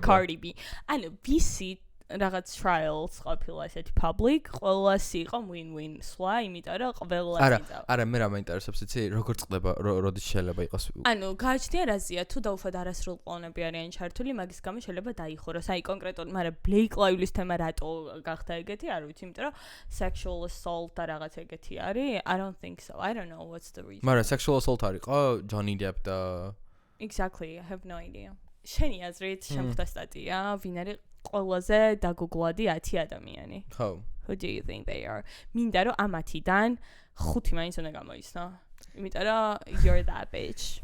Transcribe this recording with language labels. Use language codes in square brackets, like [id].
[ka] და Cardi B. ანუ ვისი რაღაც trials ყოფილა ესეთი public, ყველას იყო win-win სვლა, იმიტომ რომ ყველას იწავა. არა, მე რა მაინტერესებს იცი, როგორ წყდება, როდის შეიძლება იყოს. ანუ გააჩნია რაზია, თუ დაუშვათ არასრულ კლონები არიან ჩართული, მაგის გამო შეიძლება დაიხუროს. აი კონკრეტულად, მაგრამ Blake Lively-ის თემა რატო გახდა ეგეთი, არ ვიცი, იმიტომ რომ sexual assault და რაღაც ეგეთი არის. [en] I don't think so. I don't know what's the reason. [ka] მაგრამ sexual assault არისო Johnny Depp და [en] Exactly, I have no idea. [ka] შენი აზრით, შემხვდა სტატია, ვინ არის ყველაზე დაგუგლადი 10 ადამიანი? ხო. [en] Who do you think they are? [ka] მინდა რომ ამათიდან 5 მაინც უნდა გამოიცნო. იმიტომ რომ [en] you're that bitch.